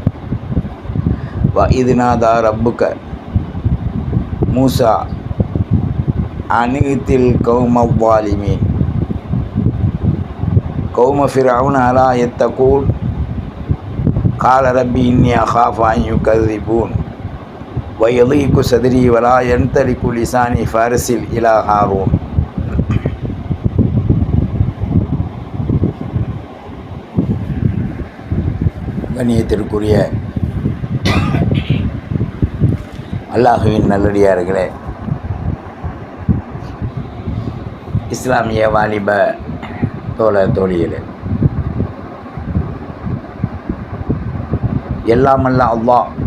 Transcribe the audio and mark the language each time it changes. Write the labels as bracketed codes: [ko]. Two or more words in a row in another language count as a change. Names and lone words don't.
[ar] وإذ نادى ربك موسى أن ائت القوم الظالمين قوم فرعون ألا يتقون قال ربي إني أخاف أن يكذبون ويضيق صدري ولا ينطلق لساني فارسل إلى هارون. [ta] கண்ணியத்திற்குரிய அல்லாஹுவின் நல்லடியார்களே, இஸ்லாமிய வாலிப தோழிகளே, எல்லாமல்ல அல்லாஹ்